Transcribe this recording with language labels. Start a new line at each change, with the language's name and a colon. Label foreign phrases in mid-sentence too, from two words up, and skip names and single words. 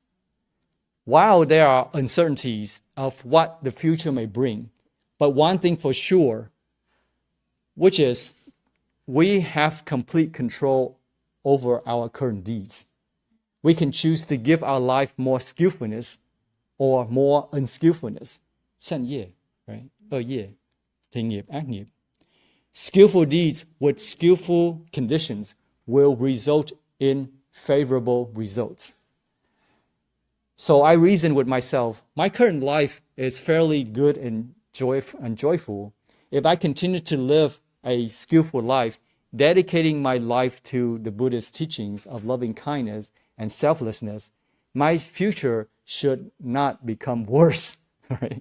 English: While there are uncertainties of what the future may bring, but one thing for sure, which is we have complete control over our current deeds. We can choose to give our life more skillfulness or more unskillfulness.
Chinese: 善业, right? 恶业,
Vietnamese: thiện nghiệp, ác nghiệp.
English: Skillful deeds with skillful conditions will result in favorable results. So I reasoned with myself, my current life is fairly good and joyful. If I continue to live a skillful life, dedicating my life to the Buddhist teachings of loving kindness and selflessness, my future should not become worse, right?